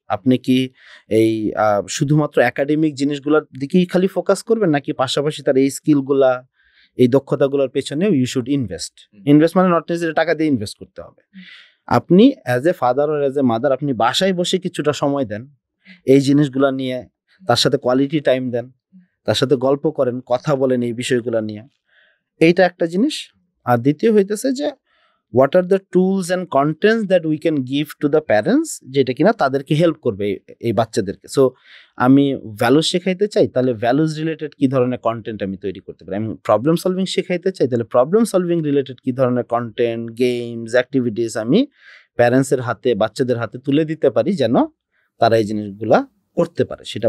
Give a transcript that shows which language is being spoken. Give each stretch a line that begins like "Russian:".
Bangla: আপনি কি এই শুধুমাত্র একাডেমিক জিনিসগুলোর দিকেই খালি ফোকাস করবেন, নাকি পাশাপাশি তার এই স্কিলগুলা, এই দক্ষতাগুলোর পেছনেও
English: you should invest
Bangla: মানে
English: not necessary
Bangla: টাকা দিয়ে ইনভেস্ট করতে হবে। আপনি
English: as a father or as a mother
Bangla: আপনি বাসায় বসে কিছুটা সময় দেন, এই জিনিসগুলো নিয়ে তার সাথে কোয়ালিটি টাইম দেন, তার সাথে গল্প করেন, কথা বলেন এই বিষয়গুলো নিয়ে, এইটা একটা জিনিস। আর দ্বিতীয় হইতেছে যে
English: what are the tools and contents that we can give to the parents,
Bangla: যেটা কিনা তাদেরকে হেল্প করবে এই বাচ্চাদেরকে। সো আমি ভ্যালুজ শেখাইতে চাই, তাহলে ভ্যালুজ রিলেটেড কি ধরনের কন্টেন্ট আমি তৈরি করতে পারি। আমি প্রবলেম সলভিং শেখাইতে চাই, তাহলে প্রবলেম সলভিং রিলেটেড কি ধরনের কন্টেন্ট, গেমস, অ্যাক্টিভিটিস আমি প্যারেন্টসের হাতে, বাচ্চাদের হাতে তুলে দিতে পারি, যেন তারা এই জিনিসগুলা করতে পারে, সেটা